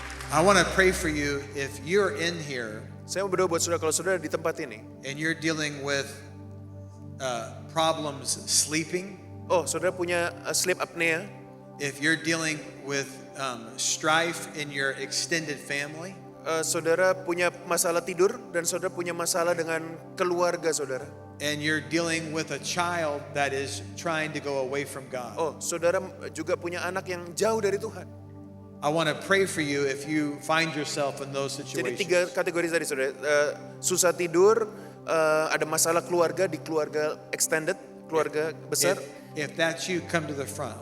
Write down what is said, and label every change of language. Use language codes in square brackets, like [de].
[en] I want to pray for you if you're in here [id] Saya mau berdoa buat saudara, kalau saudara di tempat ini, [en] and you're dealing with problems sleeping, [id] oh saudara punya [en] sleep apnea, if you're dealing with strife in your extended family, [id] saudara punya masalah tidur, dan saudara punya masalah dengan keluarga saudara. [en] and you're dealing with a child that is trying to go away from God. [id] Oh, saudara juga punya anak yang jauh dari Tuhan. [en] I want to pray for you if you find yourself in those [id] Jadi 3 kategori tadi saudara. Susah tidur, ada masalah keluarga di keluarga extended, keluarga besar. [en] If that's you, come to the front.